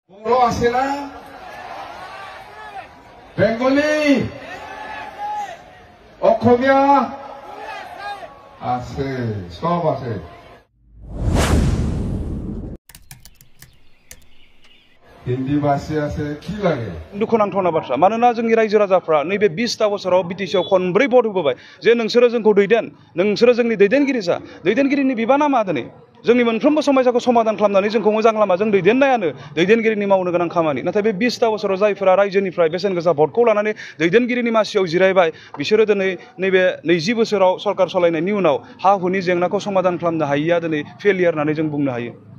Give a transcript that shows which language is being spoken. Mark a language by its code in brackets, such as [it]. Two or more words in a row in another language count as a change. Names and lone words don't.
[bn] বড় আছে না বেঙ্গলি অসমীয়া আছে সব আছে হিন্দি ভাষী আছে কি লাগে [brx] दुखुनांथावना बाथ्रा मानोना जोंनि रायजो राजाफ्रा नैबे 20टा बोसोराव बिटिसिआव खनब्रै भट होबोबाय जे नोंसोरो जोंखौ नोंसोरो जोंनि दैदेनगिरि जा दैदेनगिरिनि बिबाना मा दिनै जोंनि मोनफ्रोमबो समस्याखौ समाधान खालामनानै जोंखौ मोजां लामाजों दैदेननायानो दैदेनगिरिनि मावनो गोनां खामानि नाथाय बे 20टा बोसोराव जायफोरा रायजोनिफ्राय बेसेन गोसा भटखौ लानानै दैदेनगिरिनि मासियाव जिरायबाय बिसोरो दिनै नैबे 20 बोसोराव सरकार सालायनायनि उनाव हा हुनि जेंनाखौ समाधान खालामनो हायैया दिनै फेलियर होननानै जों बुंनो हायो।